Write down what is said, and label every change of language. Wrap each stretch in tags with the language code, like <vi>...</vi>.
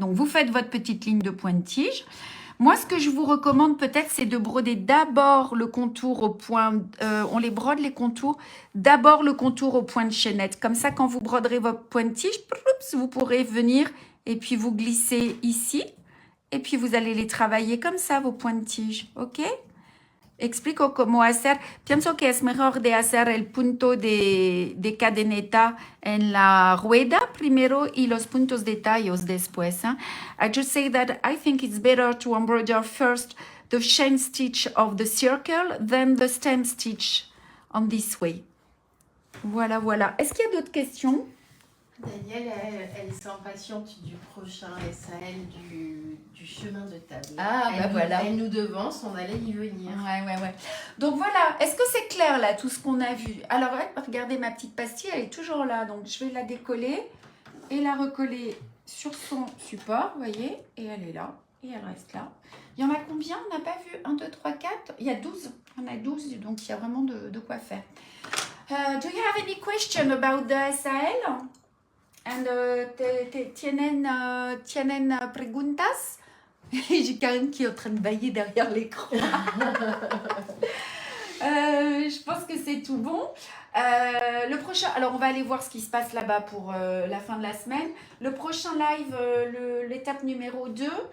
<fr>Donc, vous faites votre petite ligne de point de tige. Moi, ce que je vous recommande peut-être, c'est de broder d'abord le contour au point... on les brode les contours. D'abord le contour au point de chaînette. Comme ça, quand vous broderez votre point de tige, vous pourrez venir... Et puis, vous glissez ici. Et puis, vous allez les travailler comme ça, vos points de tige.</fr> <es>¿Ok? Explico cómo hacer. Pienso que es mejor de hacer el punto de cadeneta en la rueda primero y los puntos de tallos después. ¿Eh?</es> <en>I just say that I think it's better to embroider first the chain stitch of the circle than the stem stitch on this way.</en> <fr>Voilà, voilà. Est-ce qu'il y a d'autres questions? Danielle, elle s'impatiente du prochain SAL du chemin de table. Ah, bah voilà. Elle nous devance, on allait y venir. Ouais. Donc voilà, est-ce que c'est clair là, tout ce qu'on a vu? Alors, regardez ma petite pastille, elle est toujours là. Donc, je vais la décoller et la recoller sur son support, vous voyez? Et elle est là, et elle reste là. Il y en a combien? On n'a pas vu 1, 2, 3, 4. Il y a 12. On a 12, donc il y a vraiment de quoi faire.</fr> <en>Do you have any question about the SAL?</en> <es>And tienen preguntas?</es> <fr>J'ai Karen qui est en train de bailler derrière l'écran. Je pense que c'est tout bon. Le prochain, alors on va aller voir ce qui se passe là-bas pour la fin de la semaine. Le prochain live, l'étape numéro 2.</fr>